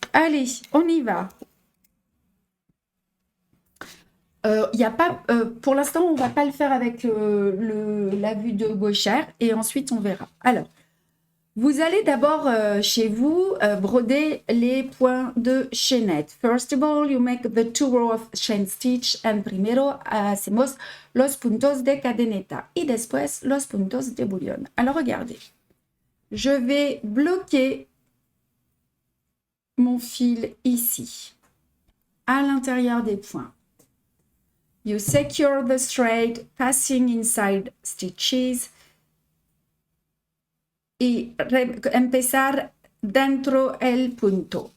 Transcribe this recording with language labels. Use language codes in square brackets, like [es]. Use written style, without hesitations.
[fr] Allez, on y va. Y a pas, pour l'instant, on ne va pas le faire avec la vue de gauchère et ensuite on verra. Alors, vous allez d'abord chez vous broder les points de chaînette. [en] First of all, you make the 2 rows of chain stitch and [es] primero hacemos los puntos de cadeneta y después los puntos de bullion. [fr] Alors regardez, je vais bloquer mon fil ici, à l'intérieur des points. [en] You secure the thread passing inside stitches [es] y empezar dentro el punto.